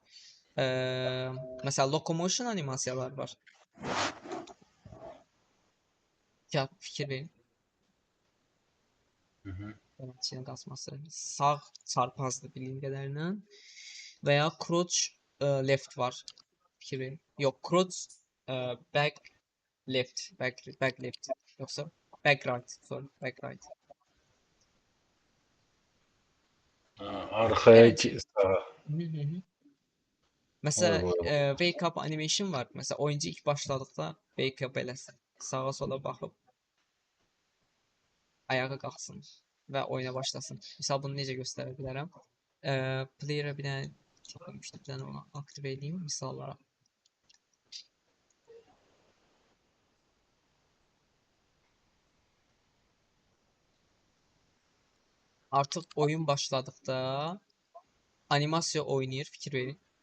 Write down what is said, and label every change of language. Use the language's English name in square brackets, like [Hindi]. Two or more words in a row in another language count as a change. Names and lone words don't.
[Azerbaijani] Məsələn, locomotion animasiyalar var. Ya fikir verin. İçinin qasması. Sağ çarpazdır bildiyim qədərilə. Və ya [English] crouch left [Azerbaijani] var. Fikir verin. Yox, [English] crouch back left. Back left. Yoxsa back right. Sorry, back right. [Azerbaijani] Arxaya sağa. Məsələn, [English] wake up animation var. [Azerbaijani] Məsələn, oyuncu ilk başladıqda [English] wake up [Azerbaijani] eləsin. Sağa sola baxıb ayağa qalxsın və oyuna başlasın. Misal bunu necə göstərə bilərəm? Player'a bir dənə çəkmişdim, bir dənə onu aktiv edeyim misal olaraq. Artıq oyun başladıqda animasiya oynayır, fikir verin.